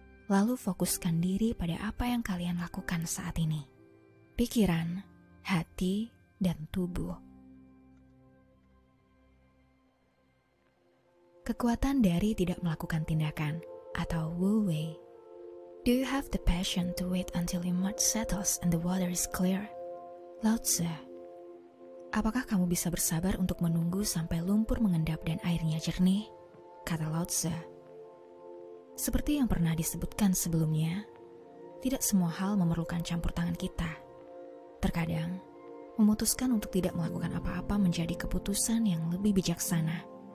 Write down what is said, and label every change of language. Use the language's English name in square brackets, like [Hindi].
[Indonesian] Lalu fokuskan diri pada apa yang kalian lakukan saat ini. Pikiran, hati, dan tubuh. Kekuatan dari tidak melakukan tindakan atau Wu Wei. [English] Do you have the passion to wait until the mud settles and the water is clear? Lao Tse. [Indonesian] Apakah kamu bisa bersabar untuk menunggu sampai lumpur mengendap dan airnya jernih? Kata Lao Tse. Seperti yang pernah disebutkan sebelumnya, tidak semua hal memerlukan campur tangan kita. Terkadang, memutuskan untuk tidak melakukan apa-apa menjadi keputusan yang lebih bijaksana.